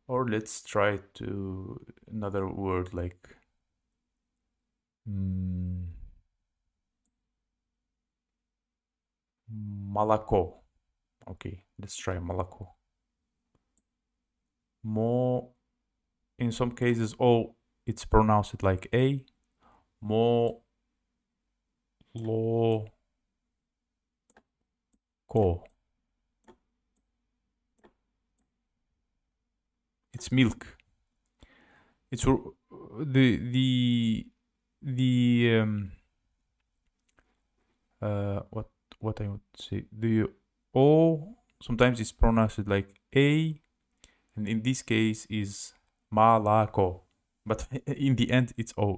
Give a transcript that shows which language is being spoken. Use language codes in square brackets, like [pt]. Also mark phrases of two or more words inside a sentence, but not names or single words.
[en] Or let's try to another word like молоко. Okay, let's try молоко. More, in some cases, it's pronounced like a. Mo lo ko. It's milk. It's the what I would say, the o sometimes it's pronounced like a, and in this case is malako, but in the end it's o.